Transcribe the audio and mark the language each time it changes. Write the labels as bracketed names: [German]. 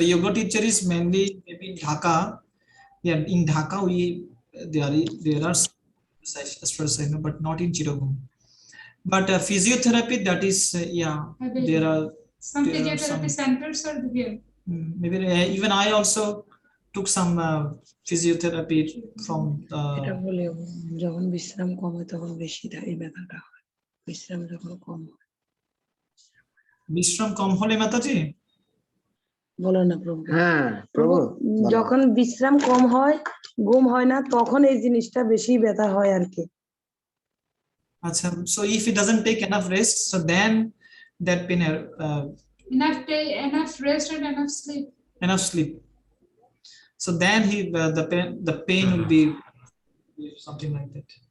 [English] Yoga teacher is mainly maybe in Dhaka. Yeah, in Dhaka there are as far as I know, but not in Chittagong. But physiotherapy, that is I believe. there are Some there are physiotherapy centers are here. maybe even I also took some physiotherapy from [Bangla] এটা বলে যখন বিশ্রাম কম হয় তখন বেশি এই ব্যথাটা হয়, বিশ্রাম যখন কম হয়। Bishram kom hole Mataji? বলো না প্রভু। হ্যাঁ প্রভু যখন বিশ্রাম কম হয়, ঘুম হয় না, তখন এই জিনিসটা বেশি ব্যথা হয় আর কি। [English] Acha, so if he doesn't take enough rest, so then that pain Enough rest and enough sleep. enough sleep. So then the pain will be something like that.